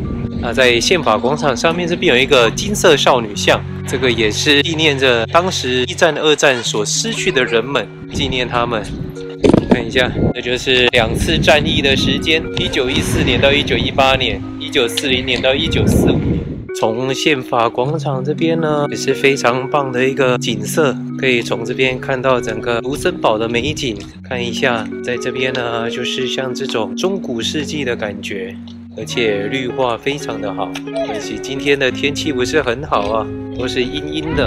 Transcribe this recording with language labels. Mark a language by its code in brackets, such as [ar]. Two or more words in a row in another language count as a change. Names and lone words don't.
[zh] 那在憲法廣場上面這邊有一個金色少女像，這個也是紀念着當時1戰、2戰所失去的人們，紀念他們。看一下，這就是2次戰役的時間：1914年到1918年，1940年到1945年。從憲法廣場這邊呢，也是非常棒的一個景色，可以從這邊看到整個盧森堡的美景。看一下，在這邊呢，就是像這種中古世紀的感覺，而且綠化非常的好。可惜今天的天氣不是很好啊，都是陰陰的。